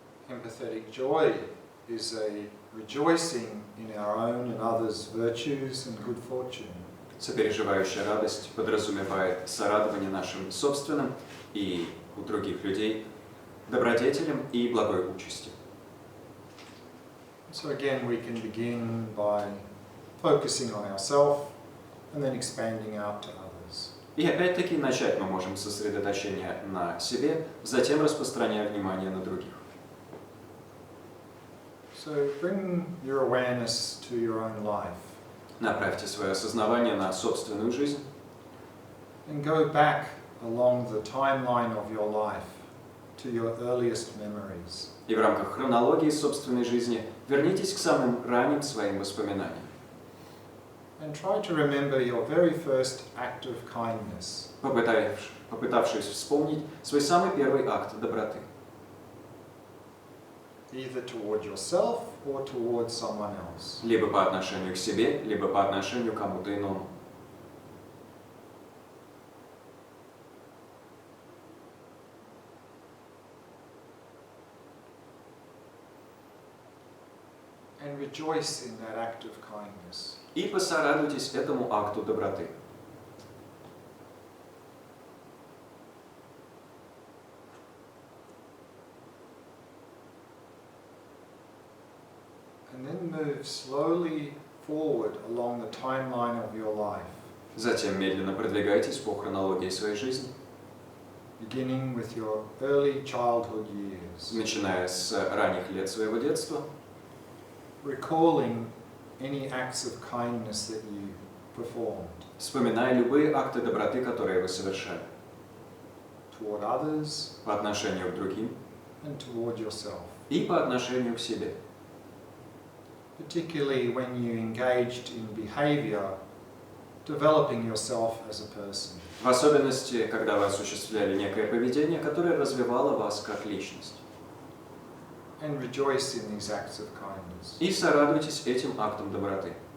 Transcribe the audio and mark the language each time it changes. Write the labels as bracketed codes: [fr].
[en] Empathetic joy is a rejoicing in our own and others' virtues and good fortune. [ru] Сопереживающая радость подразумевает сорадование нашим собственным и у других людей добродетелям и благой участи. [en] So again, we can begin by focusing on ourselves and then expanding out to others. [ru] И опять-таки начать мы можем с сосредоточения на себе, затем распространяя внимание на других. [en] So bring your awareness to your own life. [ru] Направьте свое осознавание на собственную жизнь. [en] And go back along the timeline of your life to your earliest memories. [ru] И в рамках хронологии собственной жизни вернитесь к самым ранним своим воспоминаниям. [en] And try to remember your very first act of kindness. [ru] Попытавшись вспомнить свой самый первый акт доброты. [en] Either toward yourself or toward someone else. [ru] Либо по отношению к себе, либо по отношению к кому-то иному. [en] And rejoice in that act of kindness. [ru] И посорадуйтесь этому акту доброты. [en] And then move slowly forward along the timeline of your life. [ru] Затем медленно продвигайтесь по хронологии своей жизни. [en] Beginning with your early childhood years. [ru] Начиная с ранних лет своего детства. [en] Recalling any acts of kindness that you performed. [ru] Вспоминая любые акты доброты, которые вы совершали. [en] Toward others. [ru] По отношению к другим. [en] And toward yourself. [ru] И по отношению к себе. [en] Particularly when you engaged in behavior, developing yourself as a person. [ru] В особенности, когда вы осуществляли некое поведение, которое развивало вас как личность. [en] And rejoice in these acts of kindness. [ru] И сорадуйтесь этим актом доброты.